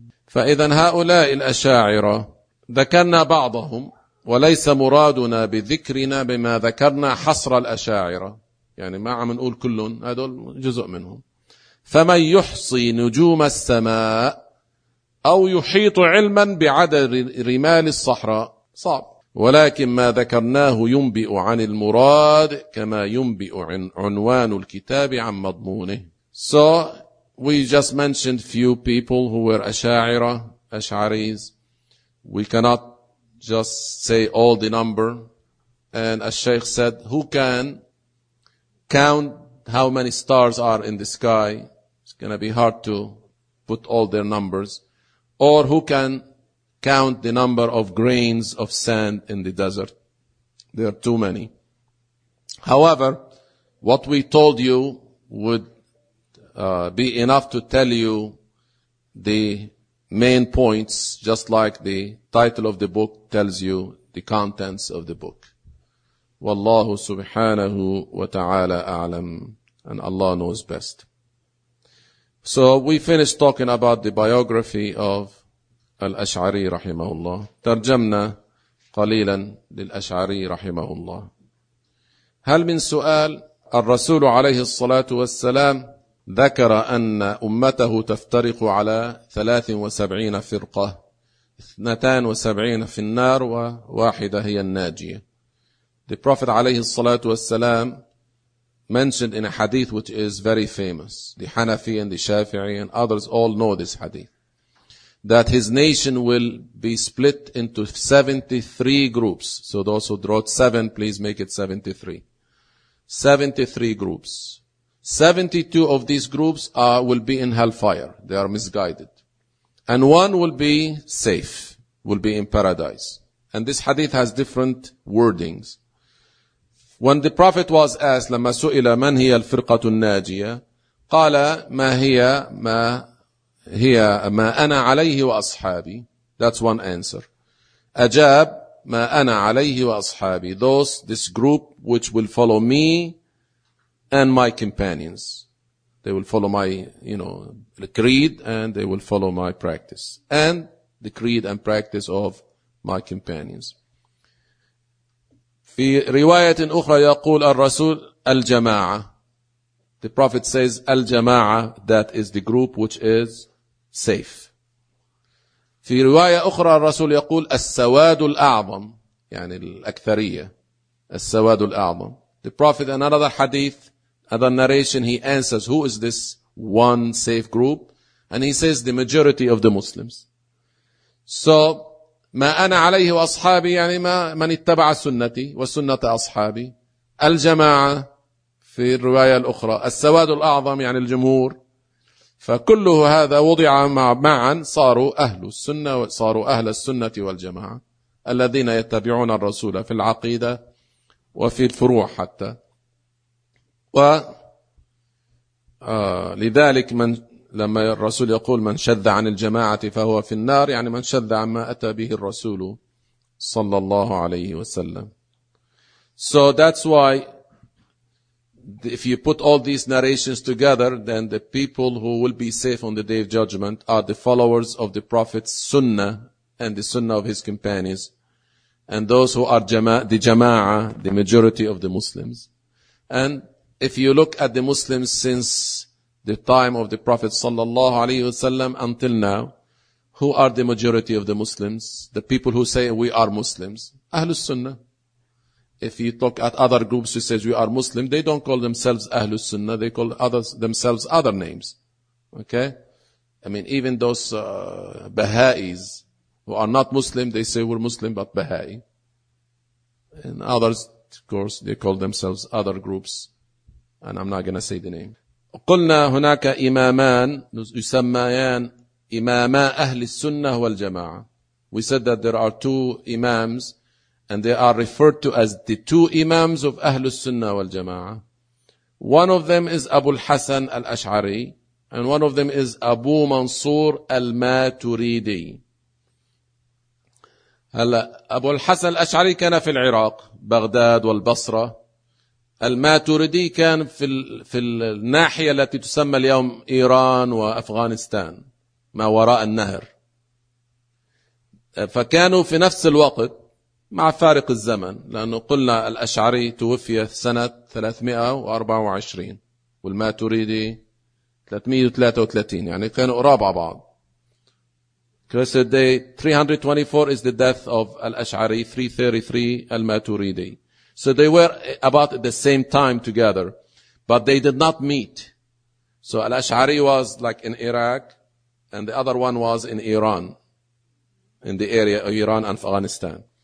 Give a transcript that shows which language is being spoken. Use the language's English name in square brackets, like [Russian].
[Arabic] فإذا هؤلاء الأشاعرة ذكرنا بعضهم، وليس مرادنا بذكرنا بما ذكرنا حصر الأشاعرة، يعني ما عم نقول كلهم، هذول جزء منهم. فمن يحصي نجوم السماء أو يحيط علما بعدد رمال الصحراء، صعب. ولكن ما ذكرناه ينبئ عن المراد كما ينبئ عن عنوان الكتاب عن مضمونه. [English] So we just mentioned few people who were Ash'ari, Ash'aris. We cannot just say all the number. And as Sheikh said, who can count how many stars are in the sky? It's going to be hard to put all their numbers. Or who can count the number of grains of sand in the desert? There are too many. However, what we told you would be enough to tell you the main points, just like the title of the book tells you the contents of the book. [Arabic] Wallahu subhanahu wa ta'ala a'lam, [English] and Allah knows best. So we finished talking about the biography of Al-Ash'ari rahimahullah. [Arabic] Tarjamna qalilan lil-Ash'ari rahimahullah. Hal min su'al al-Rasul alayhi salatu wassalam ذكر أن أمته تفترق على 73 فرقة، 72 في النار وواحدة هي الناجية. [English] The Prophet [Arabic] عليه الصلاة والسلام [English] mentioned in a hadith which is very famous. The Hanafi and the Shafi'i and others all know this hadith. That his nation will be split into 73 groups. So those who wrote 7, please make it 73. 73 groups. 72 of these groups will be in hellfire. They are misguided. And one will be safe, will be in paradise. And this hadith has different wordings. When the Prophet was asked, [Arabic] لما سئل من هي الفرقة الناجية، قال ما هي ما هي ما أنا عليه وأصحابي. [English] That's one answer. [Arabic] أجاب ما أنا عليه وأصحابي. [English] Those, this group which will follow me and my companions. They will follow my, you know, the creed and they will follow my practice. And the creed and practice of my companions. [Arabic] في رواية أخرى يقول الرسول الجماعة. [English] The prophet says الجماعة, that is the group which is safe. [Arabic] في رواية أخرى الرسول يقول السواد الأعظم, يعني الأكثرية, السواد الأعظم. [English] The prophet in another hadith, another narration, he answers who is this one safe group, and he says the majority of the Muslims. [Arabic] So ما أنا عليه وأصحابي, يعني ما من اتبع سنتي وسنة أصحابي. الجماعة في الرواية الأخرى, السواد الأعظم يعني الجمهور. فكله هذا وضع معا, صاروا أهل السنة, صاروا أهل السنة والجماعة الذين يتبعون الرسول في العقيدة وفي الفروع حتى. ولذلك من لما الرسول يقول من شذ عن الجماعة فهو في النار, يعني من شذ عن ما أتى به الرسول صلى الله عليه وسلم. [English] So that's why if you put all these narrations together, then the people who will be safe on the Day of Judgment are the followers of the Prophet's Sunnah and the Sunnah of his companions, and those who are the Jama'ah, the majority of the Muslims. And if you look at the Muslims since the time of the Prophet [Arabic] sallallahu alayhi wasallam [English] until now, who are the majority of the Muslims, the people who say we are Muslims? Ahlus Sunnah. If you talk at other groups who says we are Muslim, they don't call themselves Ahlus Sunnah. They call others themselves other names. Okay? I mean, even those Baha'is who are not Muslim, they say we're Muslim, but Baha'i. And others, of course, they call themselves other groups. And I'm not going to say the name. [Arabic] قلنا هناك إمامان يسميان إماما أهل السنة والجماعة. [English] We said that there are two Imams, and they are referred to as the two Imams of Ahlus Sunnah wal Jama'ah. One of them is Abu al-Hasan al-Ash'ari, and one of them is Abu Mansur al-Maturidi. [Arabic] Abu al-Hasan al-Ash'ari كان في العراق, بغداد والبصرة. الماتريدي كان في الناحية التي تسمى اليوم إيران وأفغانستان, ما وراء النهر. فكانوا في نفس الوقت مع فارق الزمن, لأنه قلنا الأشعري توفي سنة 324 والماتريدي 333, يعني كانوا قرابة بعض. [English] Christmas Day 324 is the death of الأشعري, 333 الماتريدي. So they were about at the same time together, but they did not meet. So الأشعري was like in Iraq, and the other one was in Iran, in the area of Iran and Afghanistan.